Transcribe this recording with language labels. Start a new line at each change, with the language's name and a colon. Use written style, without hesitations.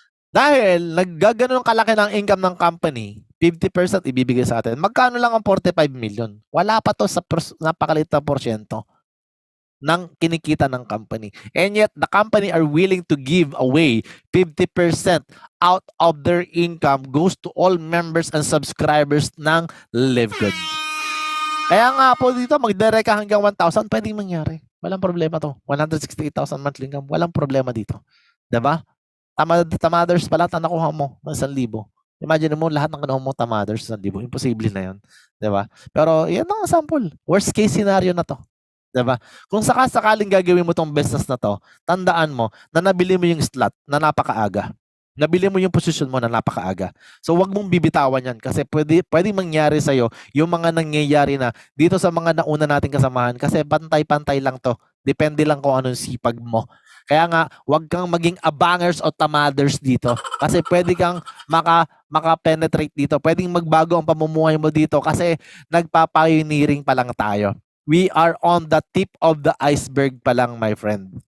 Filipino: Dahil naggaganon kalaki ng income ng company, 50% ibibigay sa atin. Magkano lang ang 45 million? Wala pa to sa napakaliit na porsyento ng kinikita ng company.
English: And yet, the company are willing to give away 50% out of their income goes to all members and subscribers ng LiveGood.
Filipino: Kaya nga po dito, mag-direct ka hanggang 1,000, pwedeng mangyari. Walang problema to. 168,000 monthly income, walang problema dito. Diba? Tamaders pala, nakuha mo ng 1,000. Imagine mo, lahat ng kinuha mo tamaders, 1,000. Imposible na yun. Diba? Pero, yan ang sample. Worst case scenario na to. Diba? Kung sakaling gagawin mo tong business na to, tandaan mo na nabili mo yung slot na napakaaga. Nabili mo yung position mo na napakaaga. So, wag mong bibitawan yan kasi pwede mangyari sa'yo yung mga nangyayari na dito sa mga nauna nating kasamahan kasi pantay-pantay lang to. Depende lang kung anong sipag mo. Kaya nga, wag kang maging abangers o tamaders dito kasi pwede kang maka-penetrate dito. Pwedeng magbago ang pamumuhay mo dito kasi nagpa-pioneering pa lang tayo.
English: We are on the tip of the iceberg
Filipino: pa lang,
English: my friend.